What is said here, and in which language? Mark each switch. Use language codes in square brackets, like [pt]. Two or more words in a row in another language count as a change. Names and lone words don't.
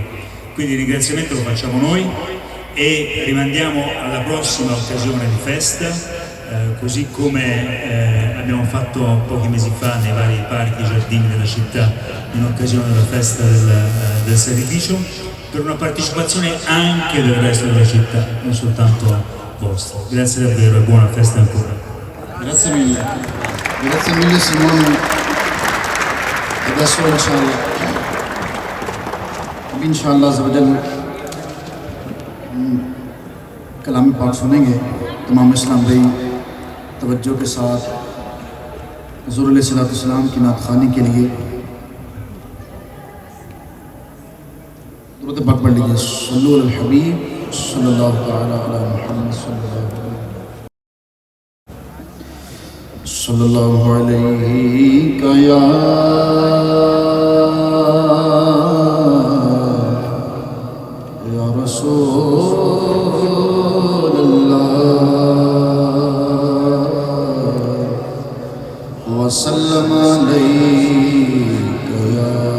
[it] Quindi il ringraziamento lo facciamo noi e rimandiamo alla prossima occasione di festa, così come abbiamo fatto pochi mesi fa nei vari parchi e giardini della città in occasione della festa del sacrificio, per una partecipazione anche del resto della città, non soltanto vostra. Grazie davvero e buona festa ancora. Grazie mille Simone. [hi] Adesso इंशाअल्लाह ज़वजल कलाम पाक सुनेंगे। इमाम इस्लाम भाई तवज्जो के साथ हुज़ूर अलैहिस्सलाम की नात ख़ानी के लिए दुरूद पाक पढ़ लीजिए। [ar] صلى الله على الحبيب صلى الله تعالى على محمد صلى الله عليه يا وسلم عليك يا